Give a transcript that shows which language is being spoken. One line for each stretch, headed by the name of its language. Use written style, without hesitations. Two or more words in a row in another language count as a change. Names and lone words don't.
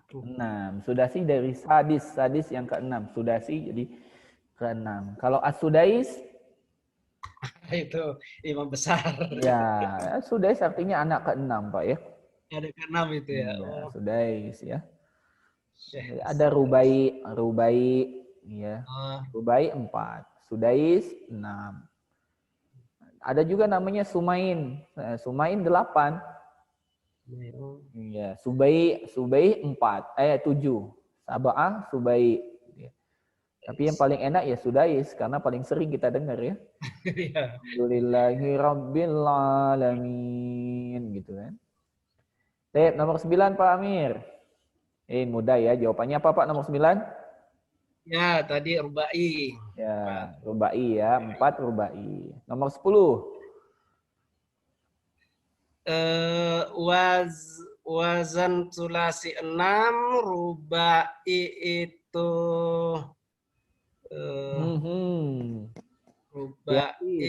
Indonesian: Sudasi dari sadis yang ke-6. Sudasi jadi ke-6. Kalau as-sudais? Itu imam besar. Ya, sudais artinya anak ke-6, Pak ya. Ada ke-6 itu ya. Ya, sudais ya. Ada rubai ya. Rubai 4, sudais 6. Ada juga namanya sumain. Sumain 8. Ya, subai 4, 7.
Arabic: سبعة سباعي.
Indonesian: Tapi yang paling enak ya sudais karena paling sering kita dengar ya.
Arabic: الحمد لله رب العالمين
Indonesian: gitu kan. Nomor 9 Pak Amir. Mudah ya. Jawabannya apa Pak nomor 9? Ya, tadi rubai. Ya, rubai ya. 4 rubai. Nomor 10. Wazan sulasi 6, rubai itu rubai.